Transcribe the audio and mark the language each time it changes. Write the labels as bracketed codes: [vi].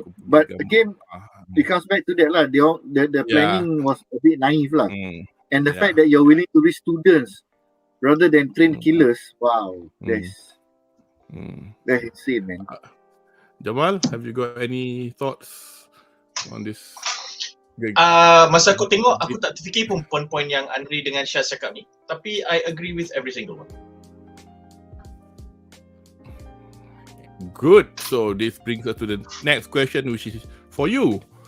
[en] but again, it comes back to that lah. The planning was a bit naive lah, and the fact that you're willing to risk students rather than train killers. Wow, that's insane, man. Jamal, have you got any thoughts on this? [ms] Masa aku tengok, aku tak terfikir pun poin-poin yang Andri dengan Syaz cakap ni. [en] Tapi I agree with every single one. Good. So this brings us to the next question, which is for you.